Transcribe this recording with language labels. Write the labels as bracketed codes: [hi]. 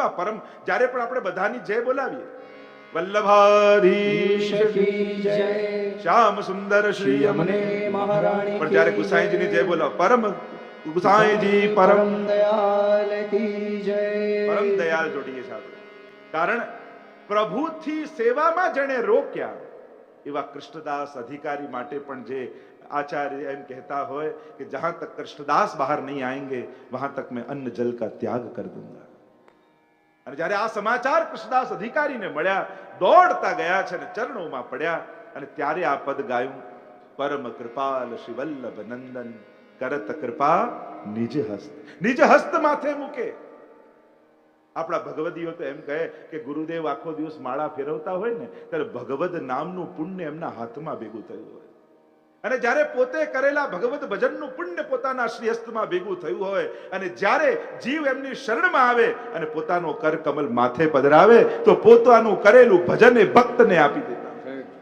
[gu] આ પરમ જ્યારે પણ આપણે બધાની જય બોલાવીએ, વલ્લભાધીશ કી જય, શ્યામ સુંદર શ્રી અમને મહારાણી, પણ જ્યારે ગુસાઈજીની જય બોલાવો, પરમ ગુસાઈજી પરમ દયાલ કી જય, પરમ દયાલ જોડીએ છે આપણે. કારણ પ્રભુથી સેવામાં જેણે રોક્યા, એવા કૃષ્ણદાસ અધિકારી માટે પણ જે [hi] आचार्य एम कहता હોય कि जहां तक कृष्णदास बाहर नहीं आएंगे वहां तक मैं अन्न जल का त्याग कर दूंगा. [gu] અને જ્યારે આ સમાચાર કૃષ્ણદાસ અધિકારીને મળ્યા, દોડતા ગયા છે અને ચરણોમાં પડ્યા, અને ત્યારે આ પદ ગાયું, [hi] પરમ કૃપાલ શ્રી વલ્લભ નંદન કરત કૃપા નિજ હસ્ત. [gu] નિજ હસ્ત માથે મૂકે. આપણા ભગવદીઓ તો એમ કહે કે ગુરુદેવ આખો દિવસ માળા ફેરવતા હોય ને ત્યારે ભગવદ નામનું પુણ્ય એમના હાથમાં ભેગું થયું હોય, અને જ્યારે પોતે કરેલા ભગવત ભજનનું પુણ્ય પોતાના શ્રીહસ્તમાં ભેગું થયું હોય, અને જ્યારે જીવ એમની શરણમાં આવે અને પોતાનો કર કમલ માથે પધરાવે તો પોતાનું કરેલું ભજન એ ભક્તને આપી દેતા.